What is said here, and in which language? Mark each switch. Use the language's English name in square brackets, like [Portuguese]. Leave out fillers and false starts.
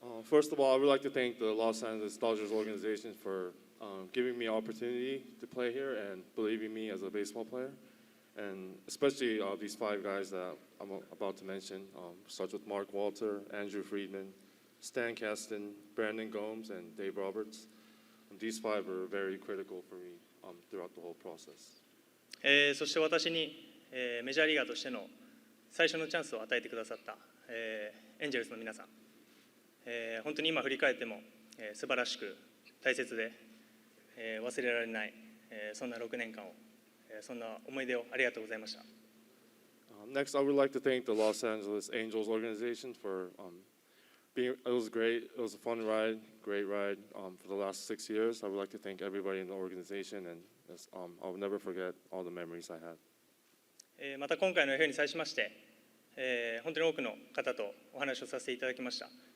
[English] First of all, I would like to thank the Los Angeles Dodgers organization for giving me opportunity to play here and believing me as a baseball player. And especially these 5 guys that I'm about to mention, starts with Mark Walter, Andrew Friedman, Stan Kasten, Brandon Gomes, and Dave Roberts. These 5 were very critical for me throughout the whole process. [Japanese] そして私にメジャーリーガーとしての最初のチャンスを与えてくださったエンジェルスの皆さん、本当に今振り返っても素晴らしく大切で忘れられないそんな6年間を、そんな思い出をありがとうございました。 [English] Next, I would like to thank the Los Angeles Angels organization for being. It was great. It was a fun ride, great ride for the last 6 years. I would like to thank everybody in the organization, and I'll never forget all the memories I had. [Japanese] また今回の FA に際しまして、本当に多くの方とお話をさせていただきました。